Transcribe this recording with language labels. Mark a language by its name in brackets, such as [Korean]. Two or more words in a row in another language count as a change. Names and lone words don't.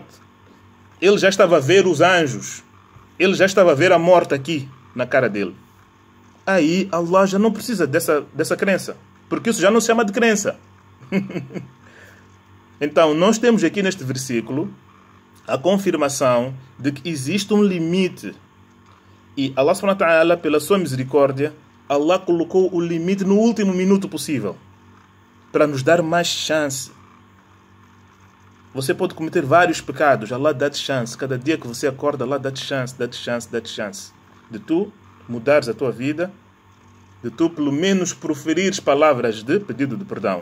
[Portuguese] Ele já estava a ver os anjos. Ele já estava a ver a morte aqui, na cara dele. Aí Allah já não precisa dessa crença. Porque isso já não se chama de crença. Então, nós temos aqui neste versículo a confirmação de que existe um limite. [Arabic] E الله سبحانه وتعالى, [Portuguese] pela sua misericórdia, Allah colocou o limite no último minuto possível. para nos dar mais chance. Você pode cometer vários pecados, Allah dá-te chance. Cada dia que você acorda, Allah dá-te chance, dá-te chance, dá-te chance. De tu mudares a tua vida, de tu pelo menos proferires palavras de pedido de perdão.